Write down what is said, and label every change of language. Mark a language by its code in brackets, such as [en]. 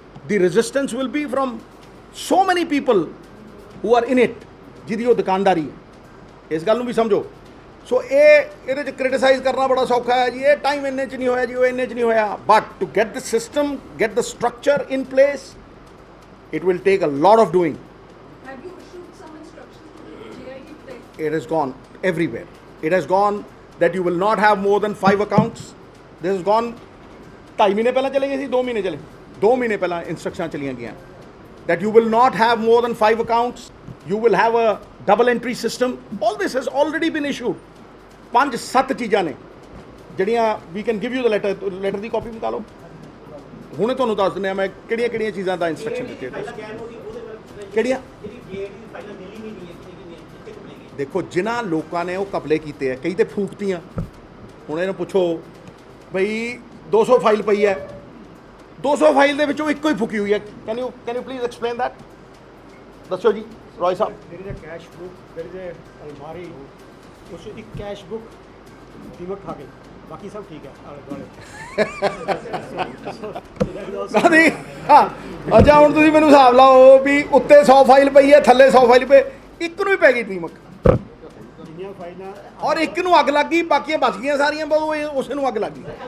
[en] the resistance will be firm so many people who are in it, [pa] ਜਿਹਦੀ ਉਹ ਦੁਕਾਨਦਾਰੀ ਹੈ. ਇਸ ਗੱਲ ਨੂੰ ਵੀ ਸਮਝੋ. ਸੋ ਇਹਦੇ 'ਚ ਕ੍ਰਿਟਿਸਾਈਜ਼ ਕਰਨਾ ਬੜਾ ਸੌਖਾ ਹੈ ਜੀ, ਇਹ ਟਾਈਮ ਇੰਨੇ 'ਚ ਨਹੀਂ ਹੋਇਆ ਜੀ, ਉਹ ਇੰਨੇ 'ਚ ਨਹੀਂ ਹੋਇਆ. [en] But to get the system, get the structure in place, it will take a lot of doing. Have you issued some instructions to the GID Tech? It has gone everywhere. It has gone that you will not have more than 5 accounts. This has gone [pa] 2.5 ਮਹੀਨੇ ਪਹਿਲਾਂ ਚਲੇ ਗਏ ਸੀ, 2 ਮਹੀਨੇ ਚਲੇ, 2 ਮਹੀਨੇ ਪਹਿਲਾਂ ਇੰਸਟਰਕਸ਼ਨਾਂ ਚਲੀਆਂ ਗਈਆਂ [en] that you will not have more than 5 accounts. You will have a double entry system. All this has already been issued. [pa] 5-7 ਚੀਜ਼ਾਂ ਨੇ ਜਿਹੜੀਆਂ [en] we can give you the letter [pa] ਦੀ copy ਨਿਕਾਲੋ. ਹੁਣੇ ਤੁਹਾਨੂੰ ਦੱਸ ਦਿੰਦੇ ਆ ਮੈਂ ਕਿਹੜੀਆਂ ਕਿਹੜੀਆਂ ਚੀਜ਼ਾਂ ਦਾ ਇੰਸਟਰਕਸ਼ਨ ਦਿੱਤੇ. ਕਿਹੜੀਆਂ? ਦੇਖੋ ਜਿਨ੍ਹਾਂ ਲੋਕਾਂ ਨੇ ਉਹ ਕਪਲੇ ਕੀਤੇ ਆ, ਕਈ ਤੇ ਫੂਕਤੀਆਂ. ਹੁਣ ਇਹਨੂੰ ਪੁੱਛੋ ਬਈ 200 ਫਾਈਲ ਪਈ ਹੈ, 200 ਫਾਈਲ ਦੇ ਵਿੱਚੋਂ ਇੱਕੋ ਹੀ ਫੂਕੀ ਹੋਈ ਹੈ. [en] Can you please explain that? [pa] ਦੱਸੋ ਜੀ ਰॉय ਸਾਹਿਬ. [en] There is a cash book, there is a [hi] अलमारी, उस एक कैश बुक दीमक खा गई, बाकी सब ठीक है आले दुआले. [pa] ਨਹੀਂ ਹਾਂ, ਅੱਛਾ ਹੁਣ ਤੁਸੀਂ ਮੈਨੂੰ ਹਿਸਾਬ ਲਾਓ ਵੀ ਉੱਤੇ 100 ਫਾਈਲ ਪਈ ਹੈ, ਥੱਲੇ 100 ਫਾਈਲ ਪਈ, ਇੱਕ ਨੂੰ ਹੀ ਪੈ ਗਈ ਦੀਮਕ, जिन्नियां फाइलां ਔਰ ਇੱਕ ਨੂੰ ਅੱਗ ਲੱਗ ਗਈ, ਬਾਕੀਆਂ ਬਚ ਗਈਆਂ ਸਾਰੀਆਂ, ਬਸ ਉਹ ਉਸੇ ਨੂੰ ਅੱਗ ਲੱਗ ਗਈ.